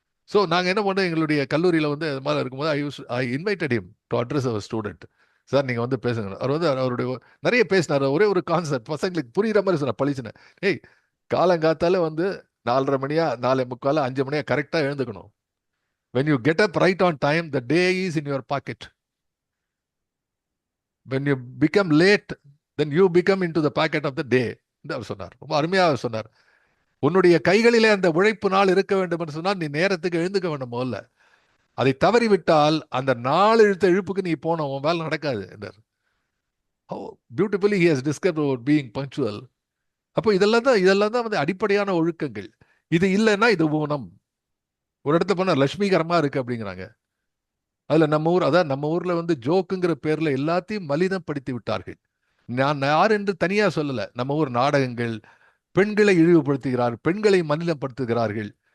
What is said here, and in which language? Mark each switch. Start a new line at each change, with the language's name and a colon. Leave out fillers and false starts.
Tamil: So நாங்கள் என்ன பண்ணோம், எங்களுடைய கல்லூரியில் வந்து அது மாதிரி இருக்கும்போது
English: I invited him to address our student.
Tamil: Sir நீங்கள் வந்து பேசுங்க. அவர் வந்து அவருடைய நிறைய பேசினார். ஒரே ஒரு கான்செப்ட் பசங்களுக்கு புரியுற மாதிரி சொன்னார். பழிச்சுனேன், ஏய் காலங்காத்தால வந்து 4:30 மணியா 4:45 5 மணியா கரெக்டாக எழுந்துக்கணும்.
English: when you get up right on time, the day is in your pocket. when you become late, then you become into the pocket of the day.
Tamil: அவர் சொன்னார். ரொம்ப அருமையாக சொன்னார். உன்னுடைய கைகளிலே அந்த உழைப்பு நாள் இருக்க வேண்டும் என்று சொன்னால் நீ நேரத்துக்கு எழுந்துக்க வேண்டும். முதல்ல அதை தவறிவிட்டால் அந்த நாள் இழுத்த இழுப்புக்கு நீ போன உன் வேலை நடக்காது என்றார்.
English: How beautifully he has described about being punctual.
Tamil: அப்போ இதெல்லாம் தான் வந்து அடிப்படையான ஒழுக்கங்கள். இது இல்லைன்னா இது ஊனம். ஒரு இடத்துல போனா லட்சுமிகரமா இருக்கு அப்படிங்கிறாங்க. அதுல நம்ம ஊர்ல வந்து ஜோக்குங்கிற பேர்ல எல்லாத்தையும் மலினப்படுத்தி விட்டார்கள். நான் யார் என்று தனியா சொல்லல. நம்ம ஊர் நாடகங்கள் பெண்களை இழிவுபடுத்துகிறார்கள், பெண்களை மலினப்படுத்துகிறார்கள்.